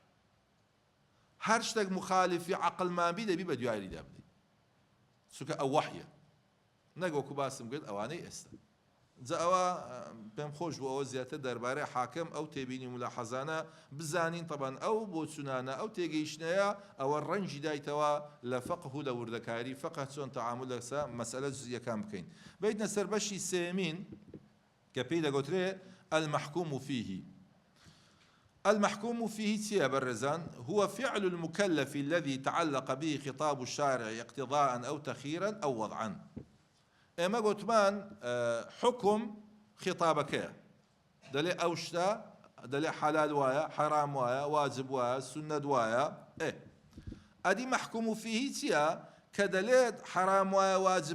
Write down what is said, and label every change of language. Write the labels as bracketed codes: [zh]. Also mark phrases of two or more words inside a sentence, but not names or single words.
[ckb] هەر شتێک مخالفی عەقڵمان بی دەبی بە دوایریدا بدەین چونکە ئەو وەحیە نەک وەکو باسم کرد ئەوانەی ئێستا جا ئەوە پێم خۆش بوو ئەوە زیاتر دەربارەی حاکم ئەو تێبینی ملاحەزانە بزانین طبعاً ئەو بۆ چونانە ئەو تێگەیشتنەیە ئەوە ڕەنجی دایتەوە لە فەقه و لە وردەکاری فەقه چۆن تەعامل لەسەر مەسەلە جزئیەکان بکەین بەیتنە سەر بەشی سێمین کە پێی دەگوترێ [ar] المحكوم فيه المحكوم فيه چییە بەڕێزان هو فعل المكلف الذي تعلق به خطاب الشارع اقتضاء أو تخييرا أو وضعا [ckb] ئێمە گوتمان حکم خطابەکەیە دەڵێ ئەو شتە دەڵێ حەلال وایە حەرام وایە واجب وایە سونەت وایە ئەدی [ar] محکوم فیه [ckb] چییە کە دەڵێت حەرام وایە واجب